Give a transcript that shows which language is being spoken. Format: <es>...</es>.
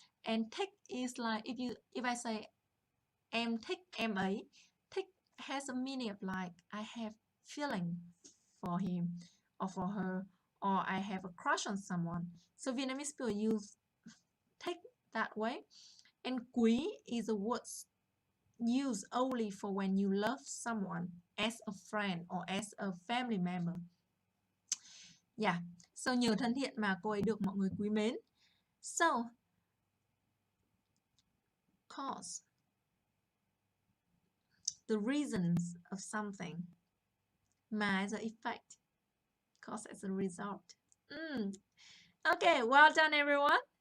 <en>And thích is like if I say</en> <vi>em thích em ấy,</vi> <en>thích has a meaning of like I have feeling for him or for her, or I have a crush on someone. So Vietnamese people use thích that way. And quý is a word used only for when you love someone as a friend or as a family member.</en> <vi>Yeah, so nhờ thân thiện mà cô ấy được mọi người quý mến.</vi> <en>So, cause, the reasons of something. Mà as an effect, cause as a result. Okay, well done everyone.</en>